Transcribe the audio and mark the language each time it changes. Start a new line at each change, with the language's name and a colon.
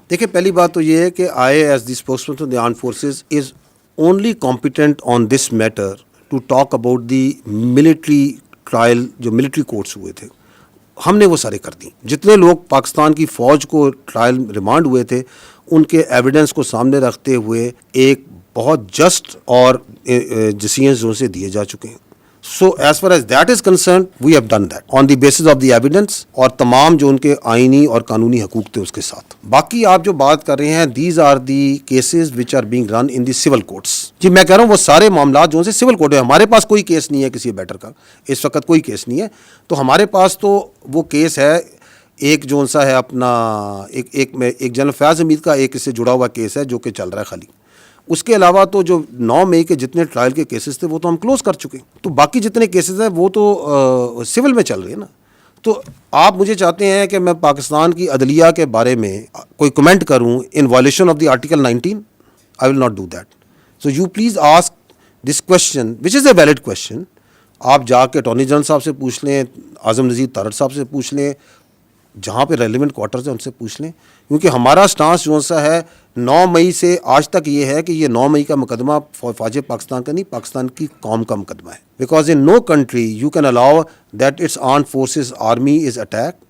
English: دیکھیں پہلی بات تو یہ ہے کہ I as the spokesperson of the armed forces is only competent on this matter to talk about the military trial
Urdu: جو ملٹری کورٹس ہوئے تھے. ہم نے وہ سارے کر دی. جتنے لوگ پاکستان کی فوج کو ٹرائل ریمانڈ ہوئے تھے ان کے ایویڈنس کو سامنے رکھتے ہوئے ایک بہت جسٹ اور ڈیسیژنز جو سے دیے جا چکے ہیں.
English: So as far as that is concerned, we have done that on the basis of the evidence
Urdu: اور تمام جو ان کے آئینی اور قانونی حقوق تھے اس کے ساتھ. باقی آپ جو بات کر رہے ہیں
English: these are the cases which are being run in the civil courts.
Urdu: جی میں کہہ رہا ہوں وہ سارے معاملات جو سے سول کورٹ ہے. ہمارے پاس کوئی کیس نہیں ہے کسی بیٹر کا اس وقت، کوئی کیس نہیں ہے. تو ہمارے پاس تو وہ کیس ہے ایک جو سا ہے اپنا ایک جنرل فیاض حمید کا ایک اس سے جڑا ہوا کیس ہے جو کہ چل رہا ہے خالی. اس کے علاوہ تو جو 9 مئی کے جتنے ٹرائل کے کیسز تھے وہ تو ہم کلوز کر چکے ہیں. تو باقی جتنے کیسز ہیں وہ تو سول میں چل رہے ہیں نا. تو آپ مجھے چاہتے ہیں کہ میں پاکستان کی عدلیہ کے بارے میں کوئی کمنٹ کروں
English: In violation of the article 19؟ I will not do that. So you please ask this question which is a valid question.
Urdu: آپ جا کے اٹارنی جنرل صاحب سے پوچھ لیں، اعظم نذیر تارڑ صاحب سے پوچھ لیں، جہاں پہ ریلیونٹ کوارٹرز ہیں ان سے پوچھ لیں. کیونکہ ہمارا سٹانس جو سا ہے 9 مئی سے آج تک یہ ہے کہ یہ 9 مئی کا مقدمہ فوج پاکستان کا نہیں، پاکستان کی قوم کا مقدمہ ہے.
English: Because in no country you can allow that its armed forces army is attack.